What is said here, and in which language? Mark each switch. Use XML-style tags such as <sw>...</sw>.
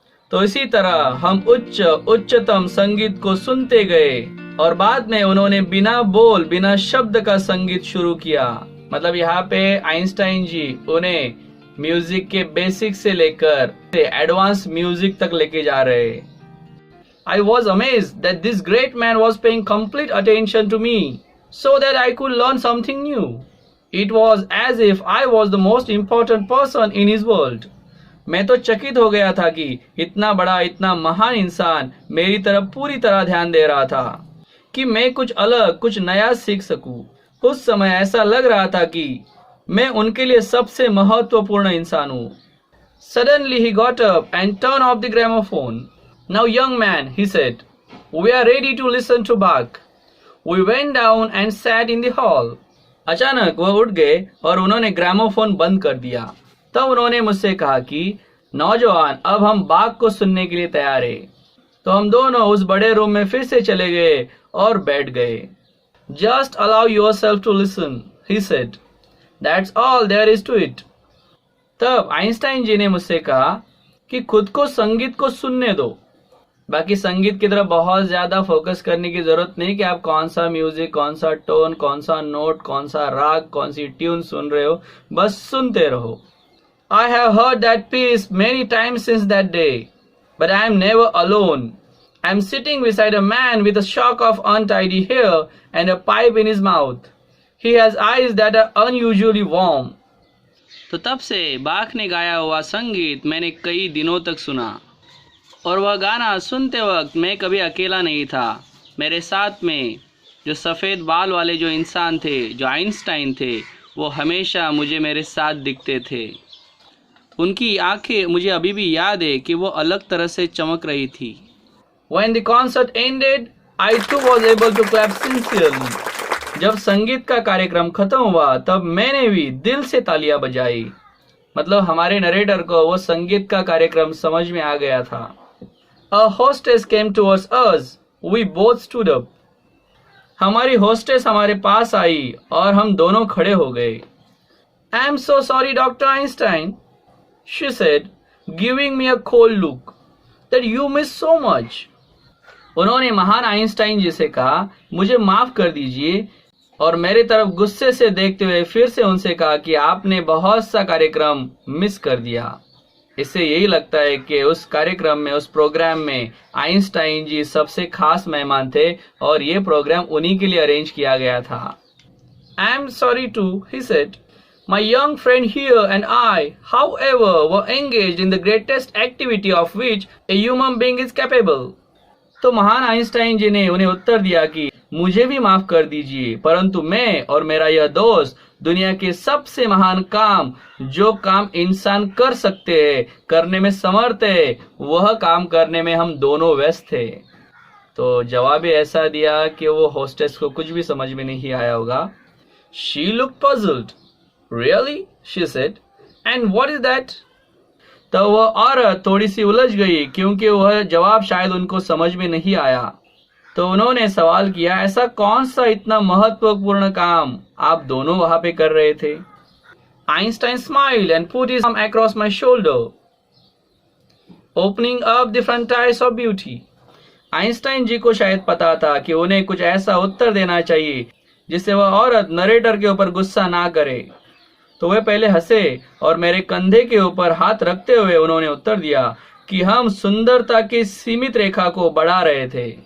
<hi>तो इसी तरह हम उच्चतम संगीत को सुनते गए और बाद में उन्होंने बिना बोल बिना शब्द का संगीत शुरू किया। मतलब यहाँ पे आइंस्टाइन जी उन्हें म्यूजिक के बेसिक से लेकर एडवांस म्यूजिक तक लेके जा रहे।</hi> <en>I was amazed that this great man was paying complete attention to me so that I could learn something new. It was as if I was the most important person in his world.</en> <hi>मैं तो चकित हो गया था कि इतना बड़ा इतना महान इंसान मेरी तरफ पूरी तरह ध्यान दे रहा था कि मैं कुछ अलग कुछ नया सीख सकूं। उस समय ऐसा लग रहा था कि मैं उनके लिए सबसे महत्वपूर्ण इंसान हूं।</hi> <en>Suddenly he got up and turned off the gramophone. Now young man, he said, we are ready to listen to Bach. We went down and sat in the hall.</en> <hi>अचानक वह उठ गए और उन्होंने ग्रामोफोन बंद कर दिया। तब उन्होंने मुझसे कहा कि नौजवान, अब हम बाग को सुनने के लिए तैयार हैं। तो हम दोनों उस बड़े रूम में फिर से चले गए और बैठ गए।</hi> <en>Just allow yourself to listen, he said. That's all there is to it.</en> <hi>तब आइंस्टाइन जी ने मुझसे कहा कि खुद को संगीत को सुनने दो। बाकी संगीत की तरफ बहुत ज्यादा फोकस करने की जरूरत नहीं कि आप कौन सा म्यूजिक, कौन सा टोन, कौन सा नोट, कौन सा राग, कौन सी ट्यून सुन रहे हो, बस सुनते रहो।</hi> <en>I have heard that piece many times since that day, but I am never alone. I am sitting beside a man with a shock of untidy hair and a pipe in his mouth. He has eyes that are unusually warm.</en> <hi>तो तब से बाख ने गाया हुआ संगीत मैंने कई दिनों तक सुना, और वह गाना सुनते वक्त मैं कभी अकेला नहीं था। मेरे साथ में जो सफ़ेद बाल वाले जो इंसान थे, जो आइंस्टाइन थे, वो हमेशा मुझे मेरे साथ दिखते थे। उनकी आंखें मुझे अभी भी याद है कि वो अलग तरह से चमक रही थी।</hi> <en>When the concert ended, I too was able to clap sincerely.</en> <hi>जब संगीत का कार्यक्रम खत्म हुआ तब मैंने भी दिल से तालियां बजाई। मतलब हमारे नरेटर को वो संगीत का कार्यक्रम समझ में आ गया था।</hi> <en>A hostess came towards us. We both stood up.</en> <hi>हमारी होस्टेस हमारे पास आई और हम दोनों खड़े हो गए।</hi> <en>I am so sorry, Dr. Einstein, she said, giving me a cold look, that you miss so much.</en> <hi>उन्होंने महान आइंस्टाइन जी से कहा, मुझे माफ कर दीजिए, और मेरी तरफ गुस्से से देखते हुए फिर से उनसे कहा कि आपने बहुत सा कार्यक्रम मिस कर दिया। इससे यही लगता है कि उस कार्यक्रम में, उस प्रोग्राम में आइंस्टाइन जी सबसे खास मेहमान थे और ये प्रोग्राम उन्हीं के लिए अरेंज किया गया था।</hi> <en>I am sorry too, he said. My young friend here and I, however, were engaged in the greatest activity of which a human being is capable.</en> <hi>तो महान आइंस्टाइन जी ने उन्हें उत्तर दिया कि मुझे भी माफ कर दीजिए, परंतु मैं और मेरा यह दोस्त दुनिया के सबसे महान काम, जो काम इंसान कर सकते हैं, करने में समर्थ है, वह काम करने में हम दोनों व्यस्त थे। तो जवाब ऐसा दिया कि वो होस्टेस को कुछ भी समझ में नहीं आया होगा।</hi> <en>She looked puzzled. Really? she said. And what is that?</en> <hi>तो वह औरत थोड़ी सी उलझ गई क्योंकि वह जवाब शायद उनको समझ में नहीं आया। तो उन्होंने सवाल किया, ऐसा कौन सा इतना महत्वपूर्ण काम आप दोनों वहां पे कर रहे थे?</hi> <en>Einstein smiled and put his arm across my shoulder, opening up the frontiers of beauty.</en> <hi>Einstein जी को शायद पता था कि उन्हें कुछ ऐसा उत्तर देना चाहिए जिससे वह औरत नरेटर के ऊपर गुस्सा ना करे। तो वे पहले हंसे और मेरे कंधे के ऊपर हाथ रखते हुए उन्होंने उत्तर दिया कि हम सुंदरता की सीमित रेखा को बढ़ा रहे थे।</hi>